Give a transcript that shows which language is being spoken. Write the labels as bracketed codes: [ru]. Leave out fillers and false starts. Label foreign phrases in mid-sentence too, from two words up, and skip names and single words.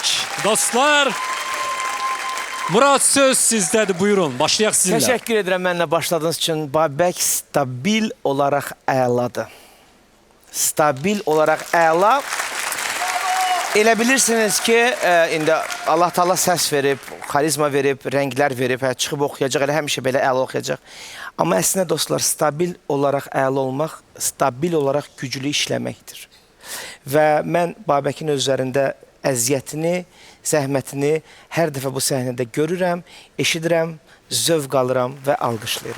[az] Dostlar, Murad söz sizdədir, buyurun. Başlayaq sizinlə. [tr] Teşekkür ederim benimle başladığınız için. [az] Babək stabil olarak əladır. [tr] Stabil olarak [az] əla. Elə bilirsiniz ki, indi Allah Taala səs verib, karizma verib, rənglər verib, çıxıb oxuyacaq, elə həmişə belə əla oxuyacaq. Amma əslində dostlar, [tr] stabil olarak [az] əla olmaq, [tr] stabil olarak [az] güclü işləməkdir. Və mən Babəkin özlərində əziyyətini, zəhmətini hər dəfə bu səhnədə görürəm, eşidirəm, zövq alıram və alqışlayıram.